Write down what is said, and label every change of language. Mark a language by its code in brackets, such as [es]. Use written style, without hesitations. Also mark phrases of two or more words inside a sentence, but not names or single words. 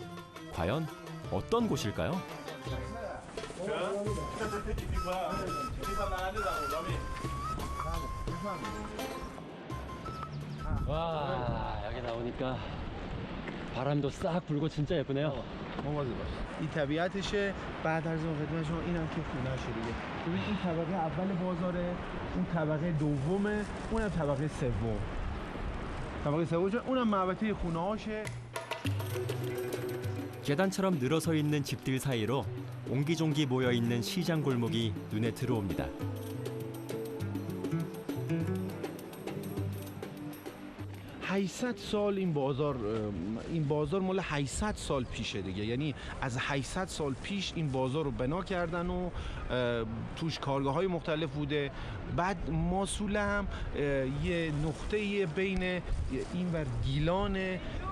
[ko] 과연 어떤 곳일까요? 와, 여기 나오니까 바람도 싹 불고 진짜 예쁘네요. [fa] این طبیعتشه بعد از اون خدمت شما اینم که خونه‌شه دیگه ببین این طبقه اول بازاره اون طبقه دومه اونم طبقه سوم طبقه سوم اونم محوطه خونه‌هاشه [ko] 계단처럼 늘어서 있는 집들 사이로 옹기종기 모여 있는 시장 골목이 눈에 들어옵니다. [fa] 800 سال این بازار مال 800 سال پیشه دیگه یعنی از 800 سال پیش این بازار رو بنا کردن و توش کارگاه‌های مختلف بوده بعد ماسوله هم یه نقطه بین این و گیلان